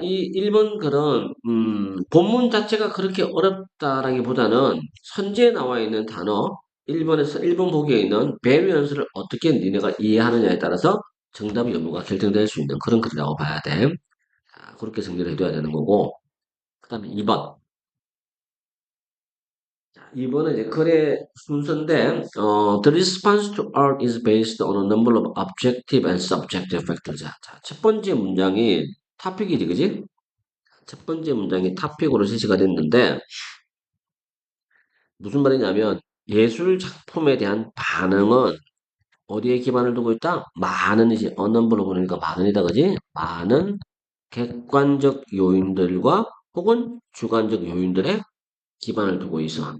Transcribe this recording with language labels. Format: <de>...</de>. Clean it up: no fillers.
<ko>이 1번 글은 본문 자체가 그렇게 어렵다라기보다는 선지에 나와 있는 단어 1번 보기에 있는 variance를 어떻게 니네가 이해하느냐에 따라서 정답 여부가 결정될 수 있는 그런 글이라고 봐야 돼. 자, 그렇게 정리를 해둬야 되는 거고. 그 다음에 2번.</ko> <en>자,</en> <ko>2번은 이제 글의 순서인데,</ko> <en>the response to art is based on a number of objective and subjective factors.</en> <ko>자, 첫 번째 문장이 토픽이지, 그지? 첫 번째 문장이 토픽으로 제시가 됐는데, 무슨 말이냐면, 예술 작품에 대한 반응은 어디에 기반을 두고 있다? 많은이지. 언넘버로 보니까 많은이다, 그지? 많은 객관적 요인들과 혹은 주관적 요인들의 기반을 두고 있어.</ko>